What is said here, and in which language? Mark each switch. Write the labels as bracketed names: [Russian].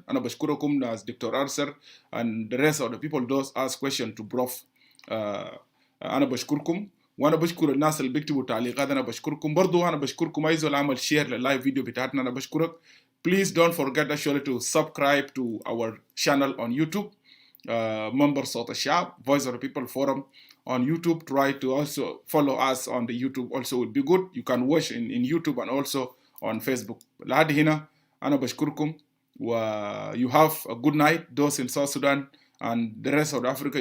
[Arabic] أنا بشكركم ناس دكتور أرسر [English] and the rest of the people those ask question to brof. [Arabic] أنا بشكركم، وأنا بشكر الناس اللي بيكتبوا تعليقات. أنا بشكركم برضو. أنا بشكركم أي زول عمل شير لللايف فيديو بتاعتنا. أنا بشكرك. [English] Please don't forget actually to subscribe to our channel on YouTube, member صوت الشعب, Voice of the People Forum on YouTube. Try to also follow us on the YouTube also will be good. You can watch in YouTube and also on Facebook. [Arabic] لحد هنا أنا بشكركم و [English] you have a good night those in South Sudan and the rest of Africa.